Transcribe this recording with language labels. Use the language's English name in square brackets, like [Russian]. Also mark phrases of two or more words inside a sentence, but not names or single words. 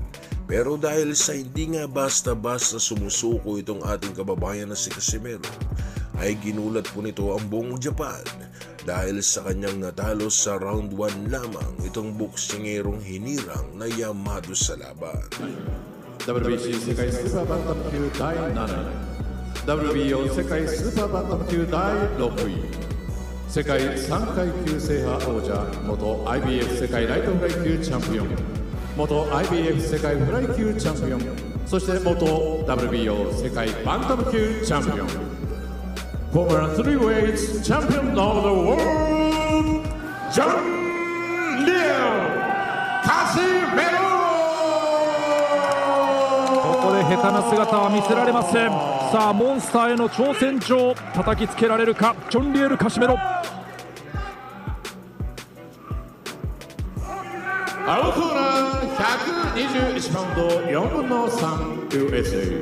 [Filipino] Pero dahil sa hindi nga basta-basta sumusuko itong ating kababayan na si Casimero, ay ginulat po nito ang buong Japan dahil sa kanyang natalo sa round 1 lamang itong boksingerong hinirang na Yamato sa laban. [Japanese] WBC 世界スーパーバンタム級第7位 WBO 世界スーパーバンタム級第6位世界3階級制覇王者元 IBF 世界ライトフライ級チャンピオン元 IBF 世界フライ級チャンピオンそして元 WBO 世界バンタム級チャンピオン [English] Former 3-weight champion of the world, John Casimero! [Japanese] ここで下手な姿は見せられません。さあモンスターへの挑戦状叩きつけられるかジョン・リエル・カシメロ。青コーナー 121パウンド4分の 3USA。